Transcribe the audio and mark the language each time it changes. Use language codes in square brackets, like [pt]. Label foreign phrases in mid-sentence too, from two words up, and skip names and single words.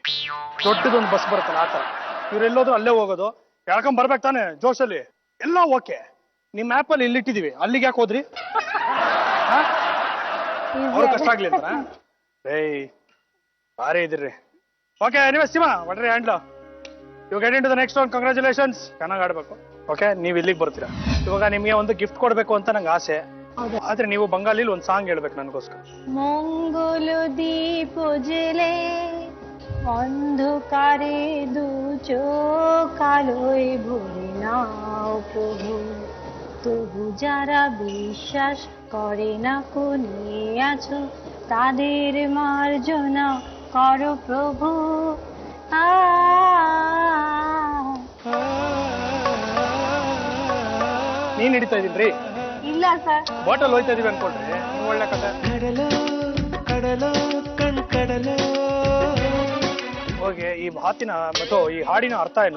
[kn] ದೊಡ್ಡದೊಂದು ಬಸ್ ಬರುತ್ತಲ್ಲ ಆ ತರ. ಇವ್ರೆಲ್ಲೋದ್ರು ಅಲ್ಲೇ ಹೋಗೋದು, ಎಳ್ಕೊಂಡ್ ಬರ್ಬೇಕು ತಾನೆ ಜೋಶಲ್ಲಿ. ಎಲ್ಲ ಓಕೆ, ನಿಮ್ ಆಪಲ್ ಇಲ್ಲಿಟ್ಟಿದೀವಿ, ಅಲ್ಲಿಗೆ ಯಾಕೆ ಹೋದ್ರಿ? ಅವ್ರು ಕಷ್ಟ ಆಗ್ಲಿ ಅಂತ? ಏಯ್ ಭಾರಿ ಇದ್ರಿ. ಓಕೆ, ನೀವೇ ಸಿಮಾ ಹೊಡ್ರಿ ಹ್ಯಾಂಡ್ಲು. [en] You get into the next round. [kn] ಕಂಗ್ರಾಚುಲೇಷನ್ಸ್, ಚೆನ್ನಾಗಿ ಆಡ್ಬೇಕು. ಓಕೆ, ನೀವು ಇಲ್ಲಿಗೆ ಬರ್ತೀರಾ. ಇವಾಗ ನಿಮ್ಗೆ ಒಂದು ಗಿಫ್ಟ್ ಕೊಡ್ಬೇಕು ಅಂತ ನಂಗೆ ಆಸೆ. ಆದ್ರೆ ನೀವು ಬಂಗಾಲಿಲಿ ಒಂದು ಸಾಂಗ್ ಹೇಳ್ಬೇಕು ನನಗೋಸ್ಕರ. [bn] মঙ্গল দীপ জেলে অন্ধকারে দু চোখ আলোয় ভরে নাও প্রভু, তবু যারা বিশ্বাস করে না কোনে আছো তাদের মার্জনা করো প্রভু। [kn] ನೀನ್ ಹಿಡಿತಾ ಇದೀನ್ರಿ? ಇಲ್ಲ ಸರ್, ಬಾಟಲ್ ಹೋಯ್ತಾ ಇದೀವಿ ಅನ್ಕೊಂಡ್ರಿ. ನೀವು ಒಳ್ಳೆ ಕಥೆ. ಹೋಗಿ ಈ ಮಾತಿನ ಮತ್ತು ಈ ಹಾಡಿನ ಅರ್ಥ ಏನು?